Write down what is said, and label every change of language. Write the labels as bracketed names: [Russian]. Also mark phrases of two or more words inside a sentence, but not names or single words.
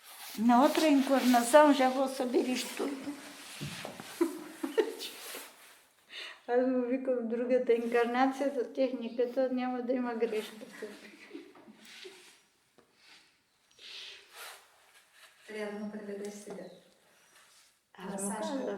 [Portuguese] Na outra encarnação já vou saber isto tudo. [Bulgarian] Аз му викам другата инкарнация за техниката, няма да има грешка. Трябва да му преведеш сега. Аз му казах.